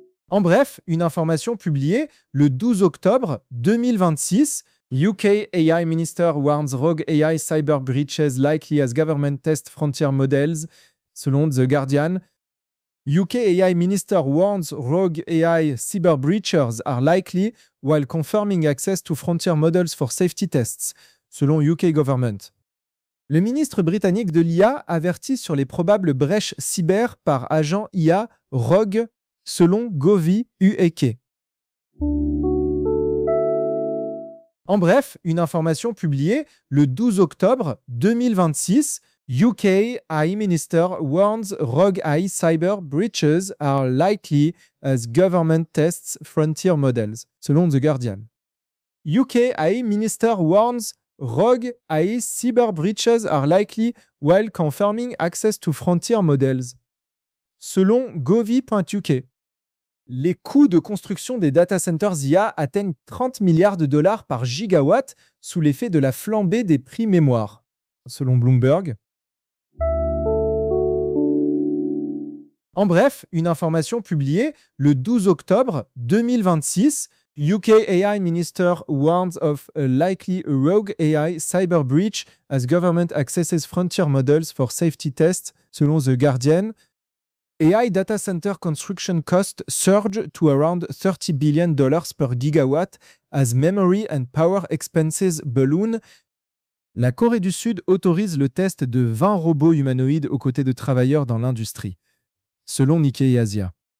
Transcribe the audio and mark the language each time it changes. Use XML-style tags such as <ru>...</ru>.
<fr>En bref, une information publiée le 12 octobre 2026,</fr> <en>UK AI Minister warns rogue AI cyber breaches likely as government test frontier models, selon The Guardian. UK AI Minister warns rogue AI cyber breaches are likely while confirming access to frontier models for safety tests, selon UK Government.</en> <fr>Le ministre britannique de l'IA avertit sur les probables brèches cyber par agent IA rogue, selon Govi UEK. En bref, une information publiée le 12 octobre 2026,</fr> <en>UK AI Minister warns rogue AI cyber breaches are likely as government tests frontier models, selon The Guardian. UK AI Minister warns rogue AI cyber breaches are likely while confirming access to frontier models, selon Govi.uk.</en> <fr>Les coûts de construction des data centers IA atteignent 30 milliards de dollars par gigawatt sous l'effet de la flambée des prix mémoire, selon Bloomberg. En bref, une information publiée le 12 octobre 2026,</fr> <en>UK AI Minister warns of a likely rogue AI cyber breach as government accesses frontier models for safety tests, selon The Guardian. AI data center construction costs surge to around $30 billion per gigawatt as memory and power expenses balloon.</en> <fr>La Corée du Sud autorise le test de 20 robots humanoïdes aux côtés de travailleurs dans l'industrie, selon Nikkei Asia.</fr>